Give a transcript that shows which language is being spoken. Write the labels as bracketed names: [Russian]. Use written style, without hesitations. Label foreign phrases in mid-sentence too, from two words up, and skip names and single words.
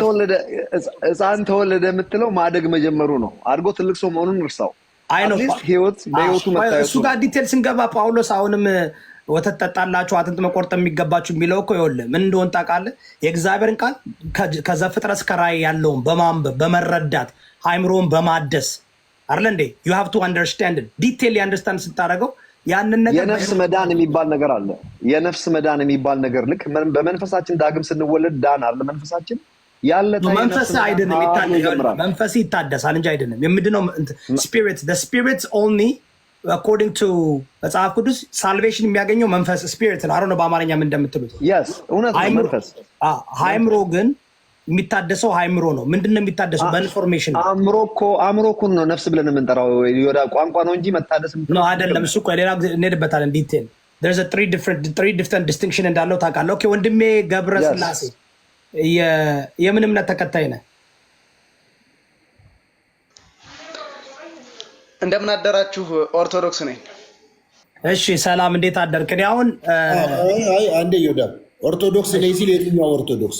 [Amharic] ሕፃን ተወለደ የምትለው ማደግ መጀመሩ ነው። አድጎ ትልቅ ሰው መሆኑን እርሳው። በህይወቱ መታየቱ እሱ ጋር ዲቴል ስንገባ ጳውሎስ አሁንም ወተት ጠጣላችሁ አጥንት መቆርጥ የሚገባችሁ የሚለው እኮ ይኸውልህ ምን እንደሆነ ታውቃለህ? የእግዚአብሔርን ቃል ከዘፍጥረት እስከ ራዕይ ያለውን በማንበብ በመረዳት አእምሮውን በማደስ አይደለ እንዴ? [English] you have to understand it detail understand [Amharic] ስታደርገው ያንን ነገር የነፍስ መዳን የሚባል ነገር አለ። የነፍስ መዳን የሚባል ነገር ልክ በመንፈሳችን ዳግም ስንወለድ ዳን አለ መንፈሳችን ያለ መንፈስ አይደለም ይታደሳል። መንፈስ ይታደሳል እንጂ አይደለም የምድነው [English] spirit the spirits only according to [Amharic] መጽሐፍ ቅዱስ ሳልቬሽን የሚያገኘው መንፈስ ስፒሪት ነው። አሮን በአማርኛ ምን እንደምትሉት እውነት ነው። መንፈስ አእምሮ ግን የሚታደሰው አእምሮ ነው። ምንድነው የሚታደሰው? በኢንፎርሜሽን ነው። አእምሮ እኮ ነው ነፍስ ብለን የምንጠራው ወደ ቋንቋ ነው እንጂ መታደስ ነው አይደለም። እሱ እኮ ሌላ ጊዜ እንሄድበታለን ዲቴል። [English] there's a three different distinction [Amharic] እንዳለው ታውቃለህ። ኦኬ ወንድሜ ገብረ ስላሴ የምን እምነት ተከታይ ነህ? እንደምን አደራችሁ? ኦርቶዶክስ ነኝ። እሺ ሰላም፣ እንዴት አደርክ? እኔ አሁን አንዴ ይወዳ ኦርቶዶክስ ነኝ ሲል የትኛው ኦርቶዶክስ?